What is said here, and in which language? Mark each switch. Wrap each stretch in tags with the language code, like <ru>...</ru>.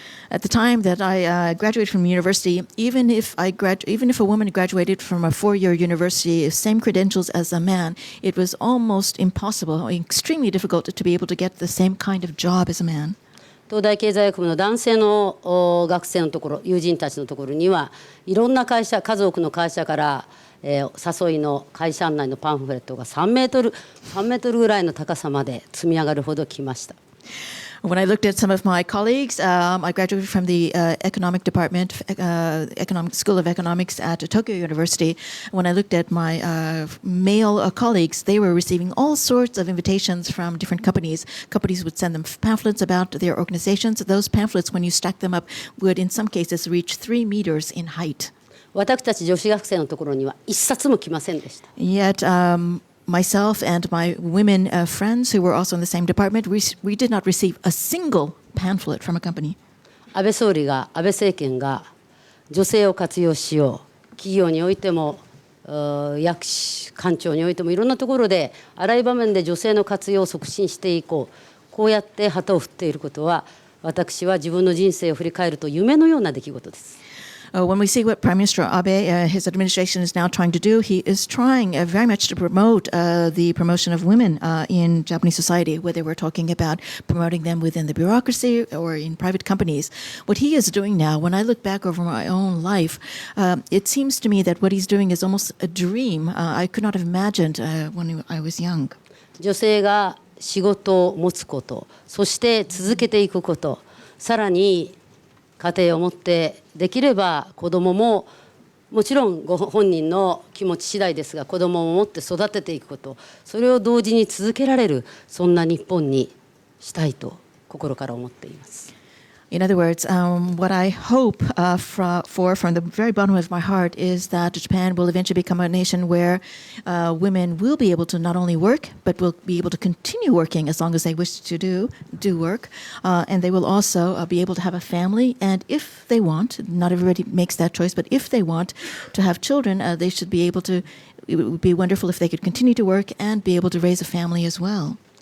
<en>At the time that I graduated from university, even if a woman graduated from a 4-year university, same credentials as a man, it was almost impossible, extremely difficult to be able to get the same kind of job as a man.</en> <ja>東大経済学部の男性の学生のところ、友人たちのところにはいろんな会社、数多くの会社から誘いの会社案内のパンフレットが3メートルぐらいの高さまで積み上がるほど来ました。</ja> <en>When I looked at some of my colleagues, I graduated from the economic department, economic school of economics at Tokyo University. When I looked at my male colleagues, they were receiving all sorts of invitations from different companies. Companies would send them pamphlets about their organizations. Those pamphlets, when you stack them up, would in some cases reach 3 meters in height.</en> <ja>私たち女子学生のところには一冊も来ませんでした。</ja> <en>Yet, myself and my women friends who were also in the same department, we did not receive a single pamphlet from a company.</en> <ja>安倍政権が女性を活用しよう、企業においても役士官庁においてもいろんなところであらゆる場面で女性の活用を促進していこう、こうやって旗を振っていることは、私は自分の人生を振り返ると夢のような出来事です。</ja> <en>When we see what Prime Minister Abe, his administration is now trying to do, he is trying very much to promote the promotion of women in Japanese society, whether we're talking about promoting them within the bureaucracy or in private companies. What he is doing now, when I look back over my own life, it seems to me that what he's doing is almost a dream I could not have imagined when I was young.</en> <ja>女性が仕事を持つこと、そして続けていくこと、さらに家庭を持ってできれば子どもももちろんご本人の気持ち次第ですが子どもを持って育てていくこと、それを同時に続けられるそんな日本にしたいと心から思っています。</ja> <en>In other words, what I hope from the very bottom of my heart is that Japan will eventually become a nation where women will be able to not only work, but will be able to continue working as long as they wish to do work. And they will also be able to have a family. And if they want, not everybody makes that choice, but if they want to have children, they should be able to, it would be wonderful if they could continue to work and be able to raise a family as well.</en>